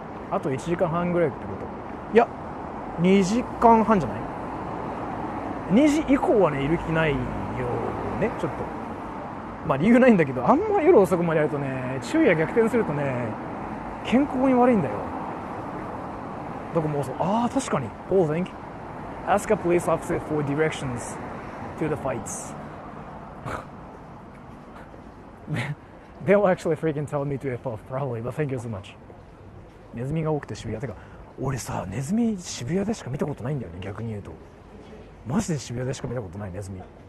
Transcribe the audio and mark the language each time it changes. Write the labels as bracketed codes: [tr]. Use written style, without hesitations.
[ja] あと1時間半ぐらいってこと？いや、2時間半じゃない？ 2時以降はね、いる気ないよね、ちょっと。まあ理由ないんだけど、あんま夜遅くまでやるとね、昼夜逆転するとね、健康に悪いんだよ。どこもそう。ああ、確かに。 [en] Paul, thank you. Ask a police officer for directions to the fights. They'll actually freaking tell me to F off, probably, but thank you so much. [ja] ネズミが多くて渋谷。てか、俺さ、ネズミ渋谷でしか見たことないんだよね、逆に言うと。マジで渋谷でしか見たことないネズミ。